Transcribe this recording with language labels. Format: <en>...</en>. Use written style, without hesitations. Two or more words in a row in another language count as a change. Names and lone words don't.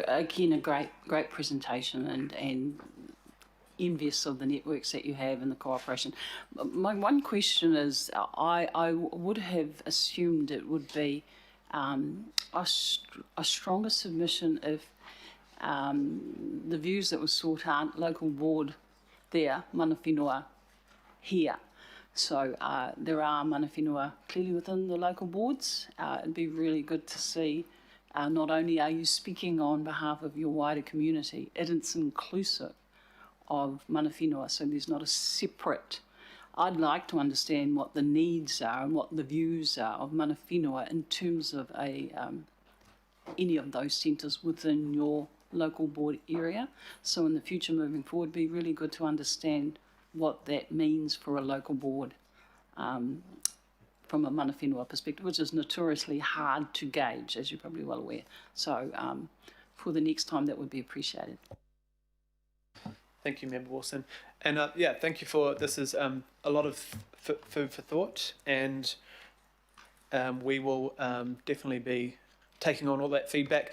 <en>Again, a great presentation and envious of the networks that you have and the cooperation. My one question is, I would have assumed it would be a stronger submission if the views that were sought aren't local board there,</en> <mi>mana whenua here.</mi> <en>So there are</en> <mi>mana whenua</mi> <en>clearly within the local boards. It'd be really good to see not only are you speaking on behalf of your wider community, it's inclusive of</en> <mi>mana whenua,</mi> <en>so there's not a separate. I'd like to understand what the needs are and what the views are of</en> <mi>mana whenua</mi> <en>in terms of any of those centres within your local board area. So in the future moving forward, it'd be really good to understand what that means for a local board from a</en> <mi>mana whenua</mi> <en>perspective, which is notoriously hard to gauge, as you're probably well aware. So for the next time, that would be appreciated. Thank you, Member Wilson. And yeah, thank you for, this is a lot of food for thought, and we will definitely be taking on all that feedback.</en>